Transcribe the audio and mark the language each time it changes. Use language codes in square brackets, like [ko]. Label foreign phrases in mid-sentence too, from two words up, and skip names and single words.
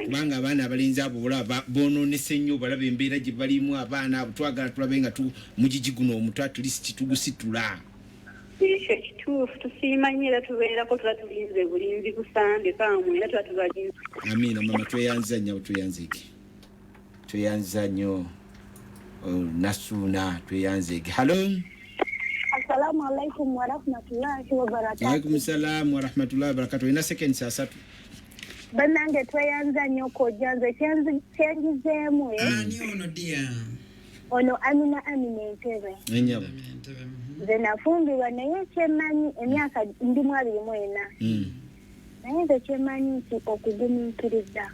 [lg] Kubanga abaana abalenzi abo olaba bonoonese nnyo balaba embeera gye balimu abaana abo twagala tulabe nga mugigi guno omuto [en] at least [lg] tugusitula. Ekyo kituufu tusiimanyi era tubeerako tuba tulinze bulinzi kusande kamwe era tuba tubalinze. Amiina mama tweyanza nnyo tweyanza nnyo Nasuuna tweyanzeege. Halo. [ar] السلام عليكم ورحمة الله وبركاته. عليكم السلام ورحمة الله وبركاته. [lg] Ina seconds asatu. Bannange tweyanza nnyo Kojja nze kyengizeemu ani ono dia ono Amina Entebe. Enyabo. Nze nafumbirwa naye kyemmanyi emyaka ndimu 24. Naye nze kyemmanyi nti okugumiikiriza.